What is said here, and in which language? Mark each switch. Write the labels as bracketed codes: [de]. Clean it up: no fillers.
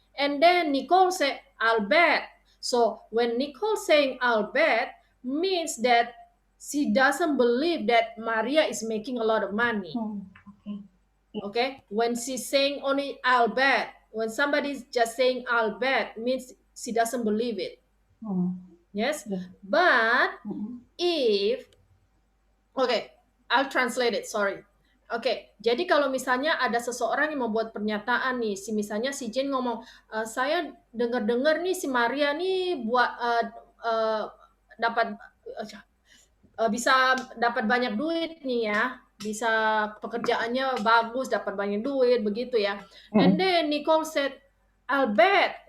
[en] And then Nicole say, I'll bet. So when Nicole saying I'll bet means that she doesn't believe that Maria is making a lot of money. Okay. Okay, when she's saying only I'll bet, when somebody's just saying I'll bet means she doesn't believe it. Yes, but if okay, I'll translate it. Sorry. [id] Oke, jadi kalau misalnya ada seseorang yang membuat pernyataan nih, misalnya si Jane ngomong, saya dengar-dengar nih si Maria nih buat dapat bisa dapat banyak duit nih ya, bisa pekerjaannya bagus, dapat banyak duit begitu ya. [en] And then Nicole said, I'll bet.